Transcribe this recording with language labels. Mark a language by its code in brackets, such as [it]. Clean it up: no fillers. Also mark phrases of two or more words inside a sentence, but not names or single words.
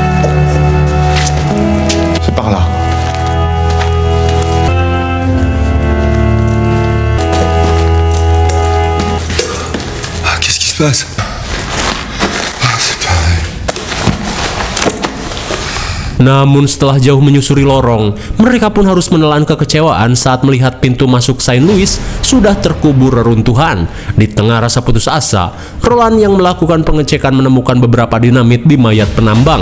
[fr] C'est par là. Ah, qu'est-ce qui se passe? Ah, c'est pareil. [id] Namun setelah jauh menyusuri lorong, mereka pun harus menelan kekecewaan saat melihat pintu masuk Saint Louis sudah terkubur reruntuhan. Di tengah rasa putus asa, Roland yang melakukan pengecekan menemukan beberapa dinamit di mayat penambang.